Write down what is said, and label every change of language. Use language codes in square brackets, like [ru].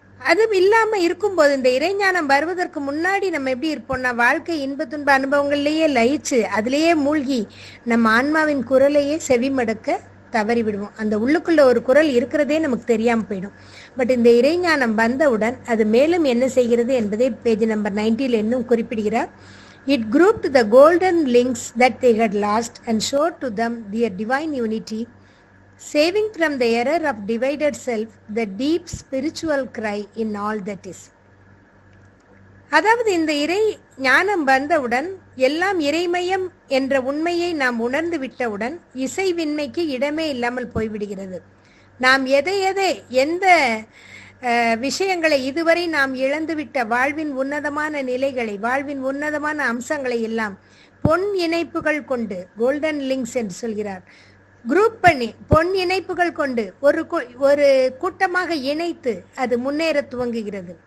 [ta] அது இல்லாம இருக்கும்போது, இந்த இறைஞானம் வருவதற்கு முன்னாடி நம்ம எப்படி இருப்போம்னா, வாழ்க்கை இன்ப துன்ப அனுபவங்கள்லயே லயிச்சு அதிலேயே மூழ்கி நம்ம ஆன்மாவின் குரலையே செவிமடுக்க தவறி விடுவோம். அந்த உள்ளுக்குள்ள ஒரு குரல் இருக்கிறதே நமக்கு தெரியாம போயிடும். பட் இந்த இறைஞானம் வந்தவுடன் அது மேலும் என்ன செய்கிறது என்பதை பேஜ் நம்பர் 90 இன்னும் குறிப்பிடுகிறார். [en] It grouped the golden links that they had lost and showed to them their divine unity, saving from the error of divided self the deep spiritual cry in all that is. [ta] அதாவது இந்த இறை ஞானம் வந்தவுடன் எல்லாம் இறைமயம் என்ற உண்மையை நாம் உணர்ந்து விட்டவுடன் இசைவின்மைக்கு இடமே இல்லாமல் போய்விடுகிறது. நாம் எந்த விஷயங்களை இதுவரை நாம் இழந்துவிட்ட வாழ்வின் உன்னதமான நிலைகளை, வாழ்வின் உன்னதமான அம்சங்களை எல்லாம் பொன் இணைப்புகள் கொண்டு, கோல்டன் லிங்க்ஸ் என்று சொல்கிறார், குரூப் பண்ணி பொன் இணைப்புகள் கொண்டு ஒரு கூட்டமாக இணைத்து அது முன்னேற துவங்குகிறது.